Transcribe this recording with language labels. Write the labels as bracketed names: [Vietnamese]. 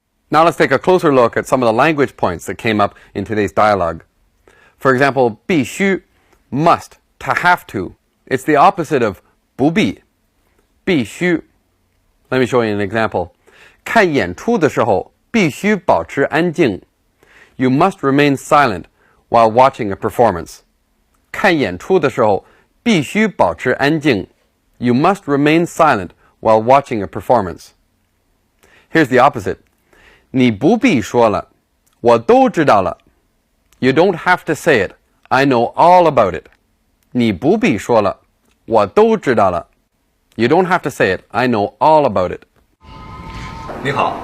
[English] Now let's take a closer look at some of the language points that came up in today's dialogue. For example, 必须, must, to have to. It's the opposite of 不必, 必须. Let me show you an example. [Chinese] 看演出的时候必须保持安静. [English] You must remain silent while watching a performance. [Chinese] 看演出的时候必须保持安静. [English] You must remain silent while watching a performance. Here's the opposite. [Chinese] 你不必说了，我都知道了. [English] You don't have to say it. I know all about it. [Chinese] 你不必说了，我都知道了. [English] You don't have to say it. I know all about it. [Chinese] 你好，